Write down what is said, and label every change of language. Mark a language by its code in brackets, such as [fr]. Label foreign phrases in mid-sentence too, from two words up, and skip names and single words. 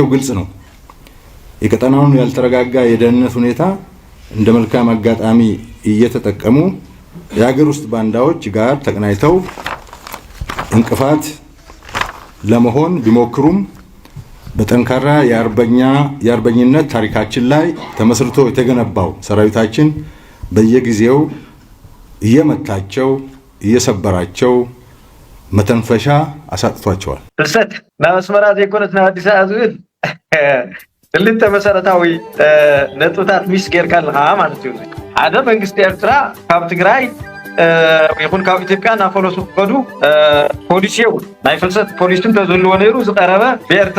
[am] ግልጽ ነው። የቀጠናውን ያልተረጋጋ የደህንነት ሁኔታ እንደ መልካም አጋጣሚ እየተጠቀሙ የሀገር ውስጥ ባንዳዎች ጋር ተቀናይተው እንቅፋት ለመሆን ቢሞክሩም በጠንካራ የአርበኝነት ታሪካችን ላይ ተመስርቶ የተገነባው ሰራዊታችን በየጊዜው እየመታቸው እየሰበራቸው መተንፈሻ አሳጥቷቸዋል። [ti] ፍልሰት ናብ ኣስመራ ዘይኮነት ናብ ኣዲስ ኣበባ ዝብል ክልተ መሰረታዊ ነጥብታት ሚስ ጌርካ ኣለካ ማለት እዩ ሓደ መንግስቲ ኤርትራ ካብ ትግራይ ይኹን ካብ ኢትዮጵያ ናፈለሱ ከዱ ፖሊሲ እውን ናይ ፍልሰት ፖሊሲ ተዘልዎ ነይሩ ዝቀረበ ብኤርትራ